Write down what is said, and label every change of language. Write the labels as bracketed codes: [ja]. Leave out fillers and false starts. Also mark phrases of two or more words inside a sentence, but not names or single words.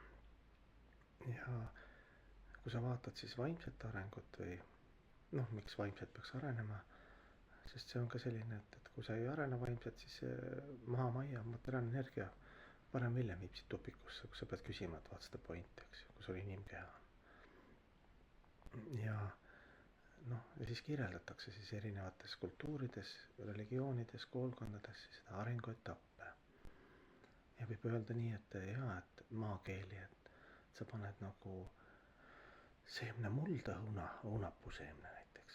[et] Ja kui sa vaatad siis vaimset arengut või miks vaimset peaks arenema, sest see on ka selline, et kui sa ei arene vaimset, siis maha majja materiaalne energia varem hiljem viib siit tupikusse, kus sa pead küsima, et [en] what's the point, [et] eks ju, kui sul inimkeha on. Ja siis kirjeldatakse siis erinevates kultuurides, religioonides, koolkondades seda arenguetappe. Ja võib öelda nii, et maakeeli, et sa paned nagu seemne mulda, õunapuu seemne näiteks.